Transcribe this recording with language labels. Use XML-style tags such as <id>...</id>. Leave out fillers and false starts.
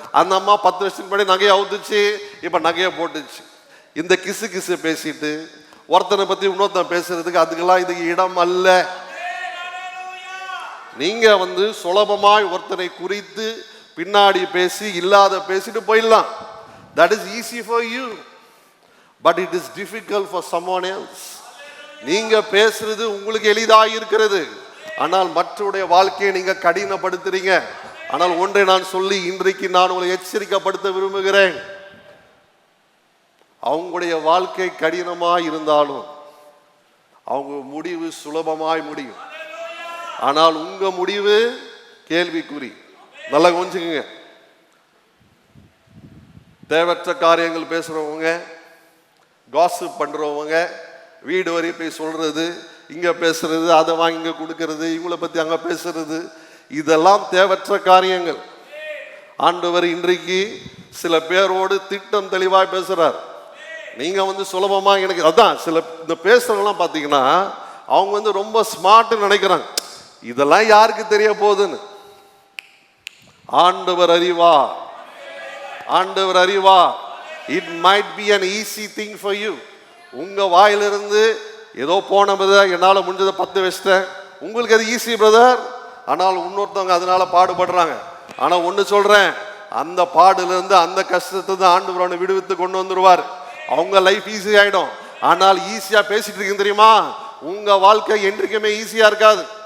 <ta>அந்த அம்மா 10 வருஷத்துக்கு முன்னாடி நகையை அவுத்துச்சு, இப்ப நகையை போட்டுச்சு. இந்த கிசு கிசு பேசிட்டு ஒருத்தனை பத்தி இன்னொருத்தன் பேசுறதுக்கு அதுக்கெல்லாம் இதுக்கு இடம் அல்ல. நீங்க சுலபமாய் ஒருத்தனை குறித்து பின்னாடி பேசி இல்லாத பேசிட்டு போயிடலாம்.</ta> <en>that is easy for you, but it is difficult for someone else.</en> <ta>நீங்க பேசுறது உங்களுக்கு எளிதாக இருக்கிறது, ஆனால் மற்றவருடைய வாழ்க்கையை நீங்க கடினப்படுத்துறீங்க. ஆனால் ஒன்றை நான் சொல்லி இன்றைக்கு நான் உங்களை எச்சரிக்கைப்படுத்த விரும்புகிறேன். அவங்களுடைய வாழ்க்கை கடினமாய் இருந்தாலும் அவங்க முடிவு சுலபமாய் முடியும். ஆனால் உங்க முடிவு கேள்விக்குறி. நல்லா கொஞ்சுங்க. தேவையற்ற காரியங்கள் பேசுறவங்க, காசிப் பண்றவங்க, வீடு வரை போய் சொல்றது, இங்க பேசுறது, அதை வாங்கி இங்க கொடுக்கறது, இவங்களை பத்தி அங்க பேசுறது, இதெல்லாம் தேவையற்ற காரியங்கள். ஆண்டவர் இன்றைக்கு சில பேரோடு திட்டம் தெளிவாய் பேசுறார். நீங்க சுலபமா எனக்கு அதான் சில இந்த பேசுறவங்கலாம் பாத்தீங்கன்னா அவங்க ரொம்ப ஸ்மார்ட் நினைக்கிறாங்க. இதெல்லாம் யாருக்கு தெரிய போகுதுன்னு. ஆண்டவர் அறிவார், ஆண்டவர் அறிவார்.</ta> <en>It might be an easy thing for you.</en> <ta>உங்க வாயிலிருந்து ஏதோ போன பிரதர், என்னால் முடிஞ்சதை 10 வச்சிட்டேன், உங்களுக்கு அது ஈஸி பிரதர். ஆனால் இன்னொருத்தவங்க அதனால பாடுபடுறாங்க. ஆனா ஒன்னு சொல்றேன், அந்த பாடுல இருந்து அந்த கஷ்டத்தை ஆண்டவர் அவனை விடுவித்து கொண்டு வந்துருவார். அவங்க லைஃப் ஈஸி ஆயிடும். ஆனால் ஈஸியா பேசிட்டு இருக்கீங்க தெரியுமா, உங்க வாழ்க்கை என்றைக்குமே ஈஸியா இருக்காது.</ta>